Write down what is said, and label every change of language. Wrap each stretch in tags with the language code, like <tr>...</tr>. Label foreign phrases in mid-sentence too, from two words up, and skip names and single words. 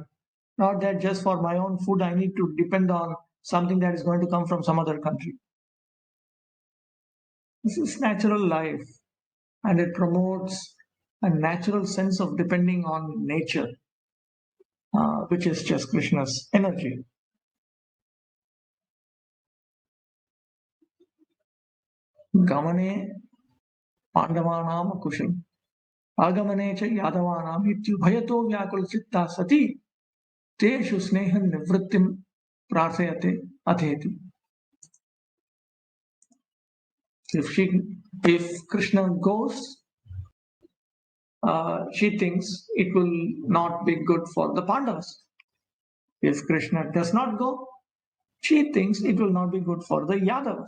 <en>Not that just for my own food, I need to depend on something that is going to come from some other country. This is natural life, and it promotes a natural sense of depending on nature, which is just Krishna's energy.</en> <sa>Gamane Pandavanaam Kushal. Agamane cha Yadavanaam ityubhayato vyakulchitta sati teshu snehan nivrittim prarthayate atheti.</sa> <en>If Krishna goes, she thinks it will not be good for the Pandavas. If Krishna does not go, she thinks it will not be good for the Yadavas.</en>